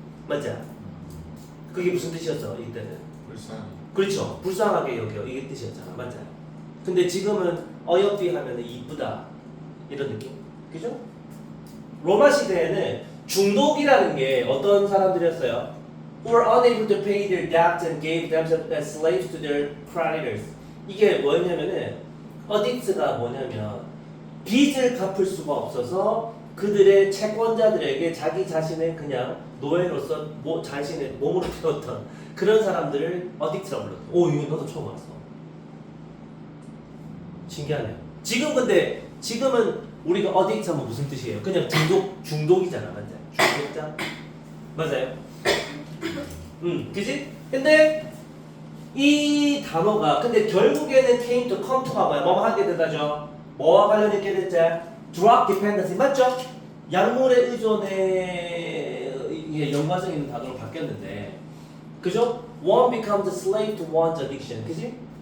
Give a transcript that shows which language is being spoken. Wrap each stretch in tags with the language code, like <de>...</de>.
<ko>맞죠? 그게 무슨 뜻이었어? 이때는. 불쌍히. 그렇죠. 불쌍하게 여겨. 이게 뜻이었잖아. 맞아요. 근데 지금은 어여삐 하면은 이쁘다. 이런 느낌. 그죠? 로마 시대에는 중독이라는 게 어떤 사람들이었어요?</ko> <en>Who were unable to pay their debts and gave themselves as slaves to their creditors.</en> <ko>이게 뭐였냐면은 어딕트가 뭐냐면 빚을 갚을 수가 없어서 그들의 채권자들에게 자기 자신의 그냥 노예로서 자신의 몸으로 태웠던 그런 사람들을 어딕트라고 불렀어. 이거 너도 처음 알았어. 신기하네요. 지금은 우리가 어딕트 하면 무슨 뜻이에요? 그냥 중독이잖아. 맞아요? 중독자? 맞아요? 그지? 근데 이 단어가 근데 결국에는</ko> <en>came to come to</en> <ko>가 뭐야? 뭐뭐 하게 된다죠? 뭐와 관련 있게 됐지?</ko> <en>drug dependency 맞죠?</en> <ko>약물의 의존에 이게 연관성 있는 단어로 바뀌었는데 그죠?</ko> <en>One becomes a slave to one's addiction 그지?</en>